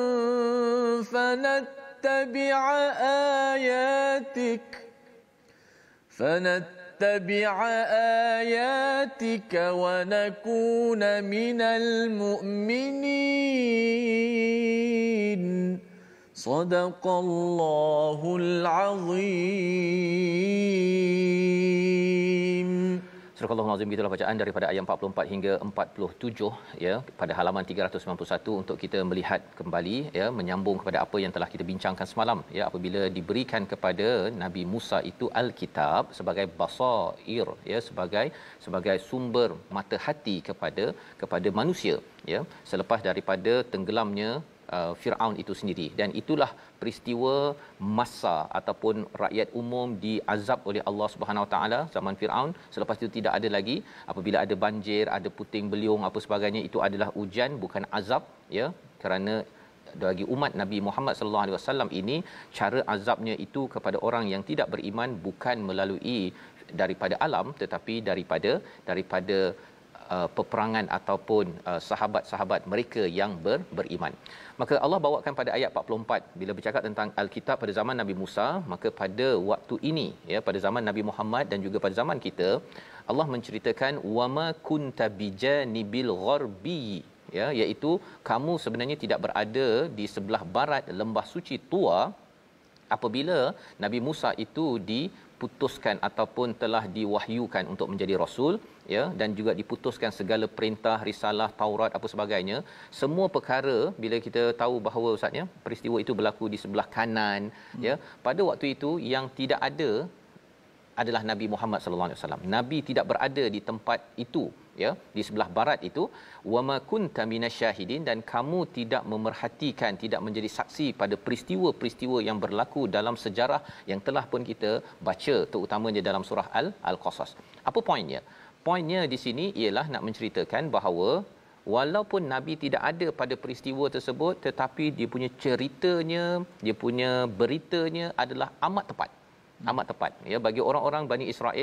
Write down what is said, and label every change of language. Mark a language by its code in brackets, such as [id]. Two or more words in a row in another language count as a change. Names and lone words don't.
[ar] فنتبع آياتك ونكون من المؤمنين صدق الله العظيم. [ms] Surah Al-Azim, gitulah bacaan daripada ayat 44 hingga 47 ya, pada halaman 391 untuk kita melihat kembali ya, menyambung kepada apa yang telah kita bincangkan semalam ya, apabila diberikan kepada Nabi Musa itu Alkitab sebagai basair ya, sebagai sumber mata hati kepada manusia ya, selepas daripada tenggelamnya Firaun itu sendiri. Dan itulah peristiwa masa ataupun rakyat umum diazab oleh Allah [ar] سبحانه وتعالى [ms] zaman Firaun. Selepas itu tidak ada lagi, apabila ada banjir, ada puting beliung apa sebagainya, itu adalah ujian bukan azab ya, kerana bagi umat Nabi Muhammad [ar] صلى الله عليه وسلم [ms] ini cara azabnya itu kepada orang yang tidak beriman bukan melalui daripada alam tetapi daripada peperangan ataupun sahabat-sahabat mereka yang beriman. Maka Allah bawakan pada ayat 44 bila bercakap tentang Alkitab pada zaman Nabi Musa, maka pada waktu ini ya, pada zaman Nabi Muhammad dan juga pada zaman kita, Allah menceritakan [ar] وما كنت بجانب الغربي [ms] ya, iaitu kamu sebenarnya tidak berada di sebelah barat lembah suci Tua apabila Nabi Musa itu diputuskan ataupun telah diwahyukan untuk menjadi rasul ya, dan juga diputuskan segala perintah, risalah, Taurat apa sebagainya. Semua perkara bila kita tahu bahawa ustaznya peristiwa itu berlaku di sebelah kanan ya, pada waktu itu yang tidak ada adalah Nabi Muhammad [ar] صلى الله عليه وسلم. [ms] Nabi tidak berada di tempat itu ya, di sebelah barat itu. [ar] وما كنت من الشاهدين, [ms] dan kamu tidak memerhatikan, tidak menjadi saksi pada peristiwa-peristiwa yang berlaku dalam sejarah yang telah pun kita baca, terutamanya dalam surah Al-Qasas. Apa poinnya? Poinnya di sini ialah nak menceritakan bahawa walaupun Nabi tidak ada pada peristiwa tersebut, tetapi dia punya ceritanya, dia punya beritanya adalah amat tepat ya, bagi orang-orang Bani Israel.